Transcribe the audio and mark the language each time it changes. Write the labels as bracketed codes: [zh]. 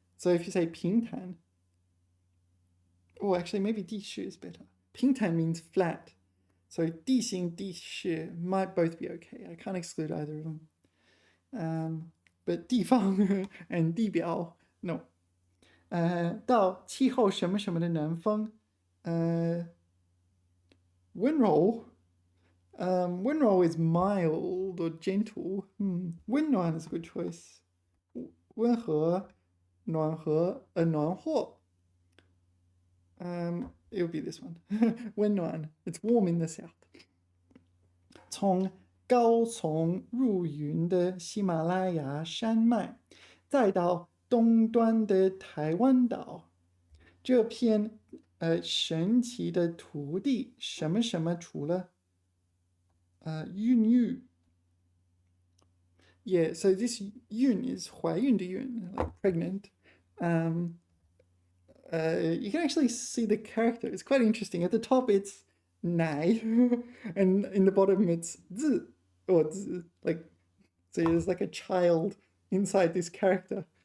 [en] So if you say 平坦 actually maybe 地势 is better. 平坦 means flat. So 地形地势 might both be okay. I can't exclude either of them. But 地方 and 地表 no. [zh] 到气候什么什么的南方，温柔。 [en] 温柔 is mild or gentle. 温暖 is a good choice. [zh] 温和，暖和，暖和。 [en] It would be this one. 温暖 it's warm in the south. [zh] 从高耸入云的喜马拉雅山脉，再到东端的台湾岛，这片神奇的土地，什么什么除了孕育。 [en] Yeah, so this yun is 怀孕的孕, like pregnant. You can actually see the character. It's quite interesting. At the top, it's 奶, and in the bottom, it's 字 or 字, like so there's like a child inside this character.